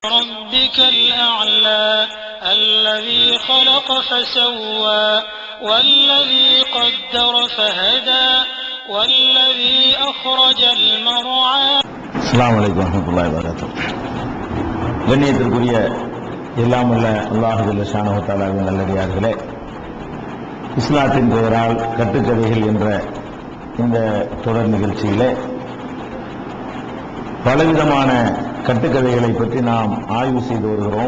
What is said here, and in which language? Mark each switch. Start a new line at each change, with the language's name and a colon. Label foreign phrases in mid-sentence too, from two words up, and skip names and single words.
Arabic: ربك الأعلى الذي خلق فسوى والذي قدر فهدى والذي أخرج المرعى. السلام عليكم ورحمة الله وبركاته.
Tamil: கண்ணியத்திற்குரிய எல்லாம் உள்ள அல்லாஹ்
Arabic: جل شأنه
Tamil: தஆலாவின் நல்லடியார்களே, இஸ்லாத்தின் பெயரால் கட்டுக்கதைகள் என்ற இந்த தொடர் நிகழ்ச்சியிலே பலவிதமான கட்டுக்கதைகளை பற்றி நாம் ஆய்வு செய்து வருகிறோம்.